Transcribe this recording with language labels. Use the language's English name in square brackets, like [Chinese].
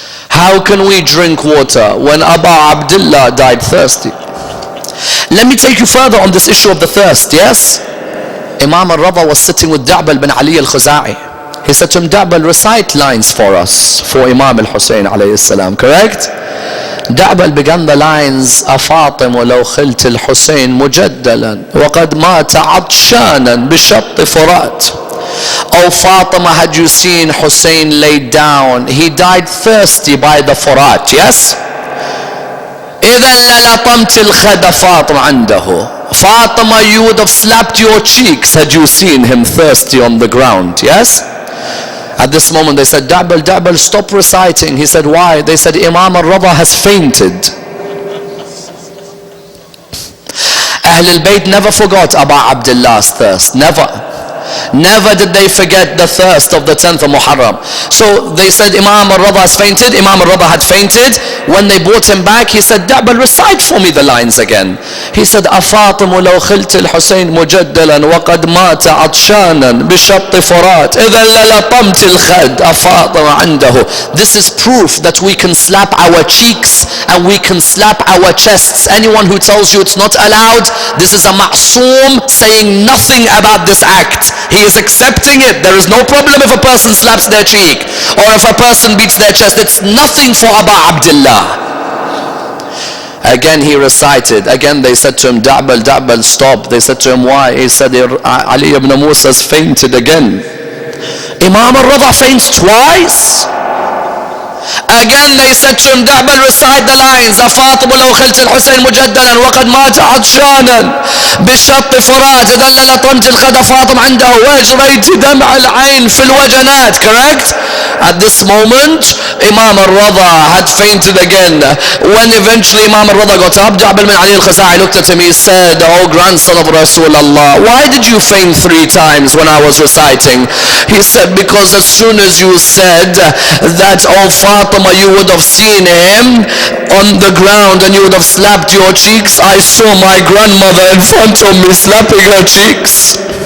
[English] How can we drink water when Aba Abdullah died thirsty? Let me take you further on this issue of the thirst, yes? Imam al-Rada was sitting with Da'bal bin Ali al-Khuza'i. He said to him, Da'bal, recite lines for us, for Imam al-Hussein alayhi salam, correct? Da'bal began the lines, [Arabic] أفاطم ولو خلت الحسين مجدلا وقد مات عطشانا بشط فرات. [English] Oh Fatima, had you seen Hussein laid down? He died thirsty by the Furat, yes? [Arabic] إذا للطمت الخد فاطمة عنده. [English] Fatima, you would have slapped your cheeks had you seen him thirsty on the ground, yes? At this moment they said, Da'bal, stop reciting. He said, why? They said, Imam al-Rada has fainted. Ahlul Bayt never forgot Aba Abdullah's thirst, never. Never did they forget the thirst of the 10th of Muharram. So they said Imam al-Rada has fainted. Imam al-Rada had fainted. When they brought him back, he said, Da'bal, recite for me the lines again. He said, [Arabic] أفاطم لو خلت الحسين مجدلا وقد مات عطشانا بشط فرات إذا للطمت الخد أفاطم عنده. [English] This is proof that we can slap our cheeks and we can slap our chests. Anyone who tells you it's not allowed, this is a ma'soom saying nothing about this act. He is accepting it. There is no problem if a person slaps their cheek or if a person beats their chest. It's nothing for Aba Abdullah. Again he recited. Again they said to him, Da'bal, Da'bal, stop. They said to him, why? He said, Ali ibn Musa's fainted again. Imam al-Rida faints twice. Again they said to him, Da'bal, recite the lines. [Arabic] فاطمة لو خلت الحسين مجدلا وقد مات عطشانا بالشط فرات دل لطمت الخد فاطمة عنده واجريت دمع العين في الوجنات. [English] Correct? At this moment, Imam al-Rida had fainted again. When eventually Imam al-Rida got up, Ja'bal bin Ali al-Khaza'i looked at him. He said, oh grandson of Rasulullah, why did you faint 3 times when I was reciting? He said, because as soon as you said that, oh Fatima, you would have seen him on the ground and you would have slapped your cheeks, I saw my grandmother in front of me slapping her cheeks.